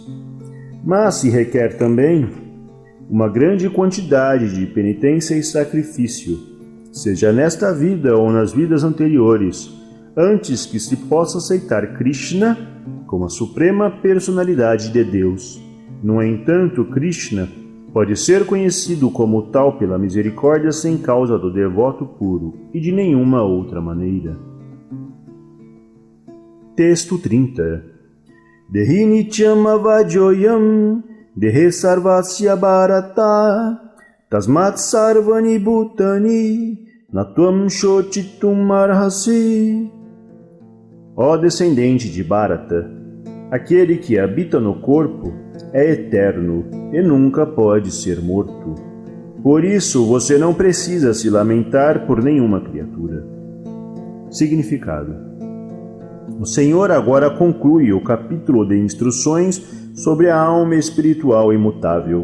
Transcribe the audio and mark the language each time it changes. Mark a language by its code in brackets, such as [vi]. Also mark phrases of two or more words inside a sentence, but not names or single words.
[pt] Mas se requer também uma grande quantidade de penitência e sacrifício, seja nesta vida ou nas vidas anteriores, antes que se possa aceitar Krishna como a suprema personalidade de Deus. No entanto, Krishna pode ser conhecido como tal pela misericórdia sem causa do devoto puro e de nenhuma outra maneira. Texto 30. [sa] देही नित्यम् अवध्योऽयम् देहे सर्वस्य भारत तस्मात् सर्वाणि भूतानि न त्वम् शोचितुम् अर्हसि. [pt] Ó descendente de Bharata, aquele que habita no corpo é eterno e nunca pode ser morto. Por isso você não precisa se lamentar por nenhuma criatura. Significado: o Senhor agora conclui o capítulo de instruções sobre a alma espiritual imutável.